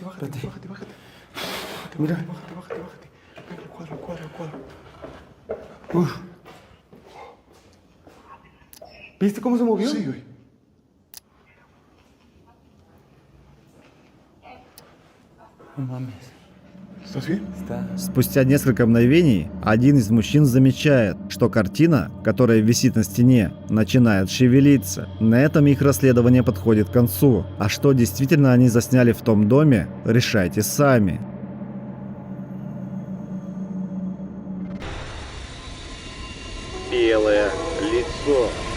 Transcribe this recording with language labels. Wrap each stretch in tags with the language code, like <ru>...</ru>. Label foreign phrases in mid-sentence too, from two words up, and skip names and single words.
<es>Mira. Bájate. Venga, el cuadro. Uf. ¿Viste cómo se movió? Sí, güey. No mames.</es> <ru>Спустя несколько мгновений один из мужчин замечает, что картина, которая висит на стене, начинает шевелиться. На этом их расследование подходит к концу. А что действительно они засняли в том доме, решайте сами. Белое лицо.</ru>